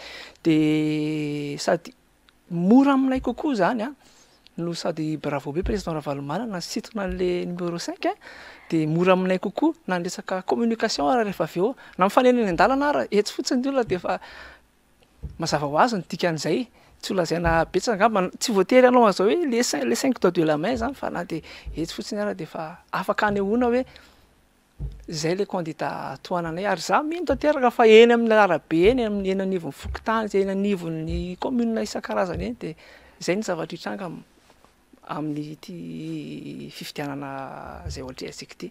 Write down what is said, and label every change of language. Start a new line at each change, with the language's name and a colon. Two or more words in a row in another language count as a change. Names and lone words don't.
Malagasy: Dia sady mora aminay kokoa zany no sady bravo be président Ravalomanana sitona an'le numéro 5 dia mora aminay kokoa na resaka communication raha rehefa avy eo na mifanena any an-dalana ara etsy fotsiny ny olona dia efa mazava ho azy ny dikan'izay. Tsy olazaina betsaka angamba tsy voatery anao azao hoe le
French: 5 doigts de la main
Malagasy: zany fa na dia etsy fotsiny ara dia efa afaka anehoana hoe zay le kandida toananay ary za mino tanteraka fa eny amin'ny arabe eny amin'ny eny anivon'ny Fokotany zay eny anivon'ny commune isan-karazany eny dia zay ny zavatra hitranga amin'ny ity fifidianana zay ohatra asika ity.